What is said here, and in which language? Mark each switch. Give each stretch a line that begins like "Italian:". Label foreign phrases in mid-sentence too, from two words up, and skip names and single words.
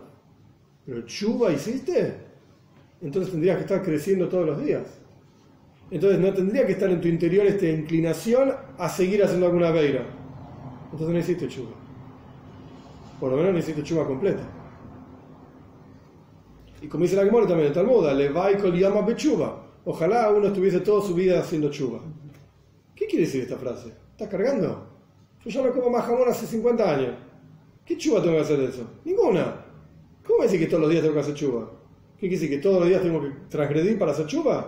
Spanish: Pero tshuva hiciste, entonces tendrías que estar creciendo todos los días. Entonces no tendría que estar en tu interior esta inclinación a seguir haciendo alguna veira. Entonces no hiciste tshuva. Por lo menos no hiciste tshuva completa. Y como dice la Gemara también en Talmud,
Aramaic: לוואי כל יומא בתשובה.
Spanish: Ojalá uno estuviese toda su vida haciendo tshuva. ¿Qué quiere decir esta frase? ¿Estás cargando? Yo ya no como más jamón hace 50 años. ¿Qué tshuva tengo que hacer de eso? Ninguna. ¿Cómo decir que todos los días tengo que hacer tshuva? ¿Qué quiere decir? ¿Que todos los días tengo que transgredir para hacer tshuva?